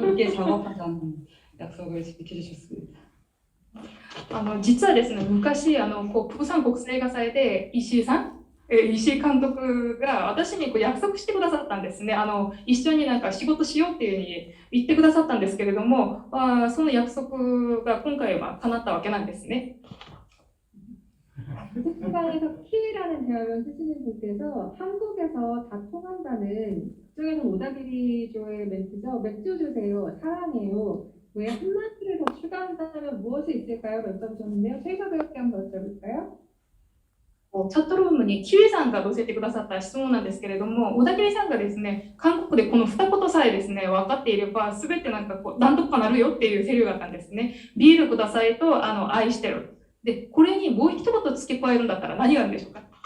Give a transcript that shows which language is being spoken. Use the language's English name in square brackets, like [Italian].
[Korean] 함께 작업하자는 약속을 지켜주셨습니다. [Japanese] 実はですね、昔こうプサン国際映画祭で石井監督が私にこう約束してくださったんですね。一緒になんか仕事しようっていうふうに言ってくださったんですけれども、その約束が今回は叶ったわけなんですね。 [Korean] 채팅방에서 키라는 대화를 쓰시는 분께서 한국에서 다 통한다는 그중에서 오다기리조의 멘트죠. 맥주 주세요. 사랑해요. 왜 한마디를 더 추가한다면 무엇이 있을까요? 여쭤보셨는데요. 최희서 배우께 한번 여쭤볼까요? [Japanese] チャットルームにキウイさんが載せてくださった質問なんですけれども、小田切さんがですね、韓国でこの二言さえですね、分かっていれば、すべてなんかこう、なんとかなるよっていうセリフがあったんですね。ビールくださいと、愛してる。で、これにもう一言付け加えるんだったら何があるんでしょうか？